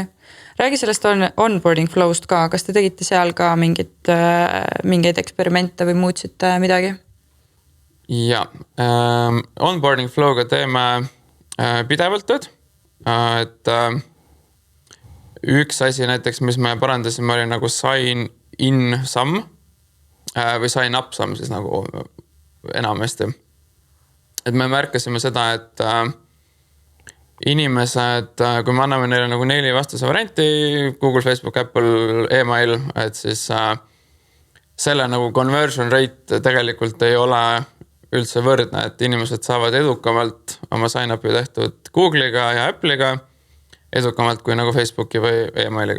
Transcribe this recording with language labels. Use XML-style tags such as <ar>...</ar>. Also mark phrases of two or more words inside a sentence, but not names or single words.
<et>Räägi sellest</et> <en>onboarding flow'st</en> <et>ka, kas te tegite seal ka mingeid eksperimente või muutsite midagi? Ja,</et> <en>onboarding flow'ga</en> <et>teeme pidevalt tööd, et üks asi näiteks, mis me parandasime, oli nagu</et> <en>sign in</en> <et>samm või</et> <en>sign up</en> <et>samm siis nagu enamasti. Et me märkasime seda, et inimesed, kui me anname neile nagu 4 vastuse varianti, Google, Facebook, Apple, email, et siis selle nagu</et> <en>conversion rate</en> <et>tegelikult ei ole üldse võrdne, et inimesed saavad edukamalt oma sign-upi tehtud Google'iga ja Apple'iga, edukamalt kui nagu Facebooki või emailiga.</et>